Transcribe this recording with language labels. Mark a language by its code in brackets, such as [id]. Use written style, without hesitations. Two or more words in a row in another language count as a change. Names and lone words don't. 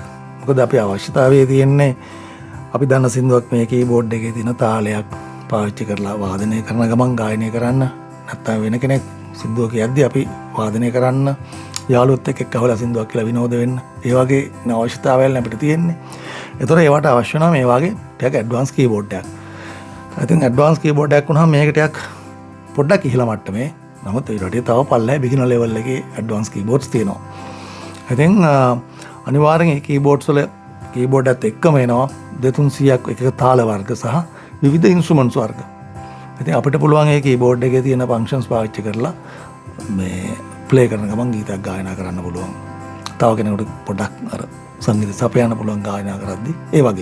[si] මොකද අපි අවශ්‍යතාවය තියෙන්නේ අපි දන්න සින්දුවක් මේ කීබෝඩ් එකේ තියෙන තාලයක් පාවිච්චි කරලා වාදනය කරන ගමන් ගායනය කරන්න නැත්නම් වෙන කෙනෙක් සින්දුව කියද්දි අපි වාදනය කරන්න යාළුවොත් එක්ක අහලා සින්දුවක් කියලා විනෝද වෙන්න. ඒ වගේ අවශ්‍යතාවයන් අපිට තියෙන්නේ. ඒතර ඒවට අවශ්‍ය වෙනවා මේ වගේ ටිකක් [en] advance keyboard [si] එකක්. I think [en] advance keyboard [si] එකක් වුණාම මේක ටිකක් පොඩ්ඩක් ඉහළ මට්ටමේ. නමුත් ඒ රටේ තව පල්ලෙහා [en] beginner level [si] එකේ [en] advance keyboards [si] තියෙනවා. I think අනිවාර්යෙන් මේ කීබෝඩ්ස් වල කීබෝඩ් එකත් එක්කම එනවා 200ක් එක තාල වර්ග සහ විවිධ ඉන්ස්ට්‍රුමන්ට්ස් වර්ග. ඉතින් අපිට පුළුවන් මේ කීබෝඩ් එකේ තියෙන ෆන්ක්ෂන්ස් පාවිච්චි කරලා මේ ප්ලේ කරන ගමන් ගීතයක් ගායනා කරන්න පුළුවන්. තව කෙනෙකුට පොඩ්ඩක් අර සංගීත සපයන්න පුළුවන් ගායනා කරද්දී ඒ වගේ.